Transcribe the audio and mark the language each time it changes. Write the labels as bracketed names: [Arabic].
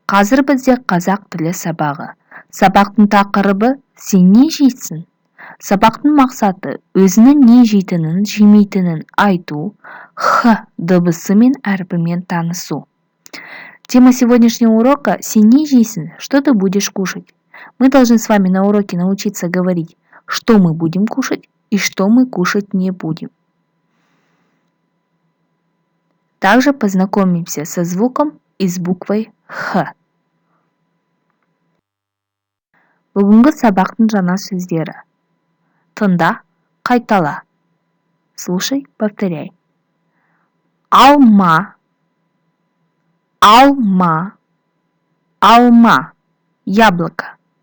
[Kazakh] Қазір бізде қазақ тілі сабағы. Сабақтың тақырыбы «Сен не жейсің?». Сабақтың мақсаты өзінің не жейтінін, жемейтінін айту, «х» дыбысы мен әрпімен танысу. [Russian] Тема сегодняшнего урока [Kazakh] «Сен не жейсің?», [Russian] что ты будешь кушать. Мы должны с вами на уроке научиться говорить, что мы будем кушать и что мы кушать не будем. Также познакомимся со звуком и с буквой «х». [Kazakh] Бүгінгі сабақтың жаңа сөздері. Тыңда, қайтала. [Russian] Слушай, повторяй. [Kazakh] Алма, алма, алма, яблоко.